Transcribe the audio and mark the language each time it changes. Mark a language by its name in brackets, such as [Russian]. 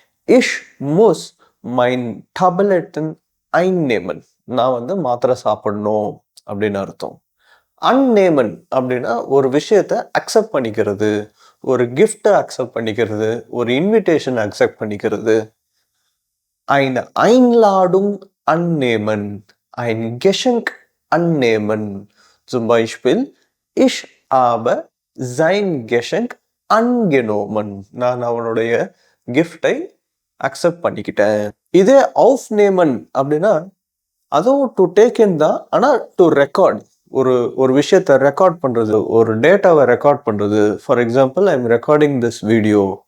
[German] இஷ் முஸ் மைன் டபலெட்டன் ஐன்நேமன். [Tamil] நான் வந்து மாத்திரை சாப்பிடணும் அப்படின்னு அர்த்தம். அன்னேமன் அப்படின்னா ஒரு விஷயத்தை அக்செப்ட் பண்ணிக்கிறது, ஒரு கிஃப்டை அக்செப்ட் பண்ணிக்கிறது, ஒரு இன்விடேஷன் அக்செப்ட் பண்ணிக்கிறது. [German] eine Einladung annehmen, ein Geschenk annehmen. Zum Beispiel, ich habe sein Geschenk angenommen. [Tamil] நான் அவனுடைய கிஃப்டை அக்செப்ட் பண்ணிக்கிட்டேன். இதே aufnehmen அப்படின்னா அதுவும் டு டேக் இன் தான், ஆனால் டு ரெக்கார்ட். ஒரு விஷயத்தை ரெக்கார்ட் பண்ணுறது, ஒரு டேட்டாவை ரெக்கார்ட் பண்ணுறது. [English] For example, I am recording this video.